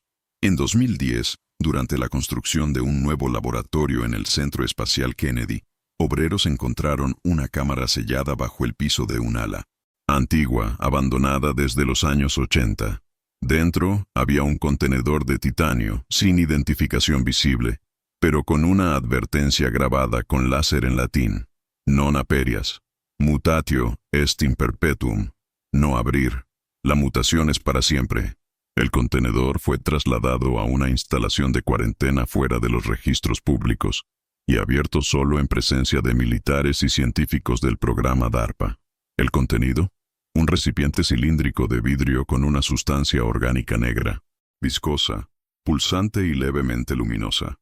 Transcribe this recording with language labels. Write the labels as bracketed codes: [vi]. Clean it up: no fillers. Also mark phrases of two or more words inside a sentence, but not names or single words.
[es] En 2010, durante la construcción de un nuevo laboratorio en el Centro Espacial Kennedy, obreros encontraron una cámara sellada bajo el piso de un ala, antigua, abandonada desde los años 80. Dentro había un contenedor de titanio, sin identificación visible, pero con una advertencia grabada con láser en latín: [la] non aperias, mutatio est in perpetuum, [es] no abrir, la mutación es para siempre. El contenedor fue trasladado a una instalación de cuarentena fuera de los registros públicos y abierto solo en presencia de militares y científicos del programa DARPA. El contenido: Un recipiente cilíndrico de vidrio con una sustancia orgánica negra, viscosa, pulsante y levemente luminosa.